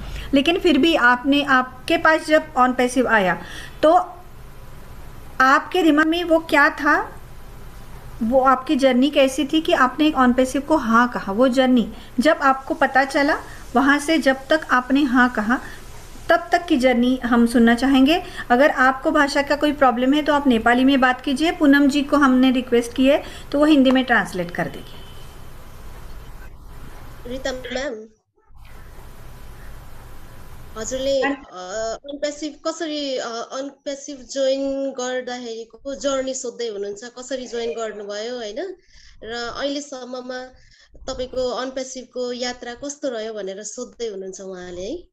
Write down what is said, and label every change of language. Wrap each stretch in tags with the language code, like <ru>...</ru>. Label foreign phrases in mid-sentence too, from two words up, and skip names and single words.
<hi>लेकिन फिर भी आपके पास जब ऑन पैसिव आया तो आपके दिमाग में वो क्या था, वो आपकी जर्नी कैसी थी कि आपने एक ऑन पैसिव को हाँ कहा? वो जर्नी जब आपको पता चला, वहाँ से जब तक आपने हाँ कहा तब तक की जर्नी हम सुनना चाहेंगे। अगर आपको भाषा का कोई प्रॉब्लम है तो आप नेपाली में बात कीजिए। पूनम जी को हमने रिक्वेस्ट की है तो वो हिंदी में ट्रांसलेट कर देगी।</hi> <ne>रिता मैम, हजुरले अनपेसिभ जोइन गर्दाखेरिको जर्नी सोध्दै हुनुहुन्छ, कसरी जोइन गर्नुभयो हैन, र अहिलेसम्ममा तपाईको अनपेसिभको यात्रा कस्तो रह्यो भनेर सोध्दै हुनुहुन्छ उहाँले है।</ne>